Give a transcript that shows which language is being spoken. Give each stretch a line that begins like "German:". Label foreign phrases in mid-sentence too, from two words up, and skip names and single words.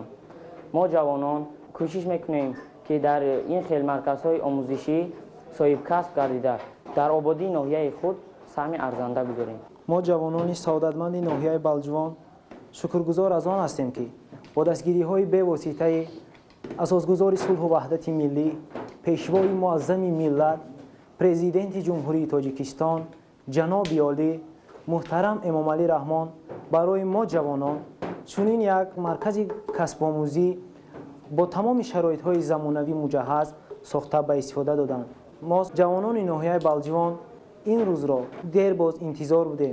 Tajik: ما جوانان کوشش میکنیم که در این خیل مرکزهای آموزشی صاحب کسب گردیده در آبادی ناحیه خود سهم ارزنده گذاریم. ما جوانان سعادتمند ناحیه بلجوان شکرگزار از آن هستیم که با دستگیری‌های به واسطه اساسگزار صلح و وحدت ملی پیشوای معظم ملت پرزیدنت جمهوری تاجیکستان ҷаноби олӣ муҳтарам эмомалӣ раҳмон барои мо ҷавонон чунин як маркази касбомӯзӣ бо тамоми шароитҳои замонавӣ муҷаҳҳаз сохта ба истифода доданд. мо ҷавонони ноҳияи балҷивон ин рӯзро дер боз интизор будем.